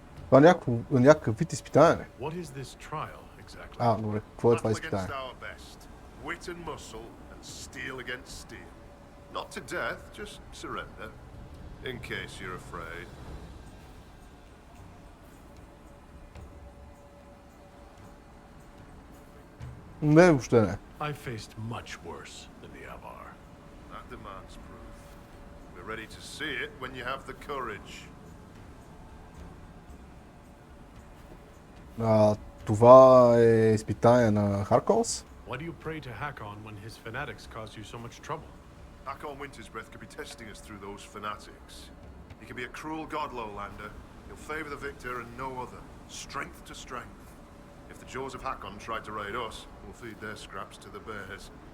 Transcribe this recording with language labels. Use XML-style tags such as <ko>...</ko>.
<bg>Това някакъв вид изпитание.</bg> <en>What is this trial exactly?</en> <bg>Добре. Какво е това</bg> <en>Battle</en> <bg>изпитание?</bg> <en>against our best. Wit and muscle, and steel against steel. Not to death, just surrender. In case you're afraid.</en> <bg>Не, въобще не.</bg> <en>I faced much worse than the Avar. That demands proof. We're ready to see it when you have the courage.</en> <bg>Това е изпитание на Харконс.</bg> <en>Why do you pray to Hakon when his fanatics cause you so much trouble? Hakon Winter's Breath could be testing us through those fanatics. He can be a cruel god, Lowlander. He'll favor the victor and no other. Strength to strength. If the jaws of Hakon tried to raid us, we'll feed their scraps to the bears.</en>